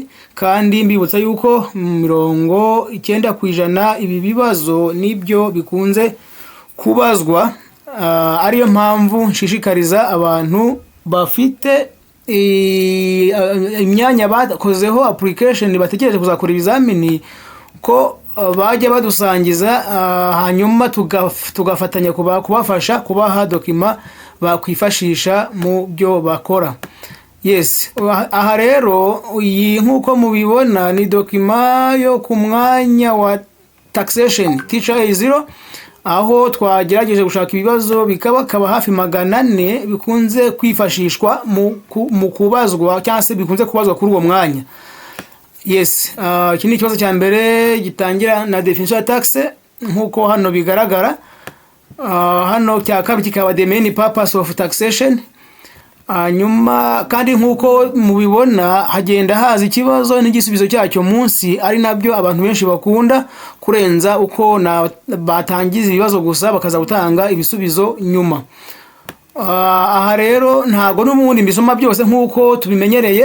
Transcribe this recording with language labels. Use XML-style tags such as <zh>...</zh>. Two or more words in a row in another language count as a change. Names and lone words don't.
<rw>Kandi mbibutsa yuko 90% ibi bibazo nibyo bikunze kubazwa, ariyo mpamvu nshishikariza abantu bafite imyanya bakozeho application bategereje kuzakora ibizamini ko bajya badusangiza, hanyuma tugafatanya kubafasha kubaha document bakwifashisha mu byo bakora. Yes, aha rero iyi nkuko mubibona ni document yo ku mwanya wa</rw> <en>taxation teacher</en> <rw>A0, aho twagerageje gushaka ibibazo bikaba hafi 400 bikunze kwifashishwa mu kubazwa cyangwa se bikunze kubazwa kuri uwo mwanya. Yes, iki ni ikibazo cya mbere gitangira na definition ya taxe nkuko hano bigaragara. Hano cya kabiri kikaba</rw> <en>the main purpose of taxation.</en> <rw>Nyuma kandi nkuko mubibona hagenda haza ikibazo n'igisubizo cyacyo munsi, ari nabyo abantu benshi bakunda kurenza uko batangiza ibibazo gusa bakaza gutanga ibisubizo nyuma. Aha rero ntago n'ubundi mbisoma byose nkuko tubimenyereye.</rw>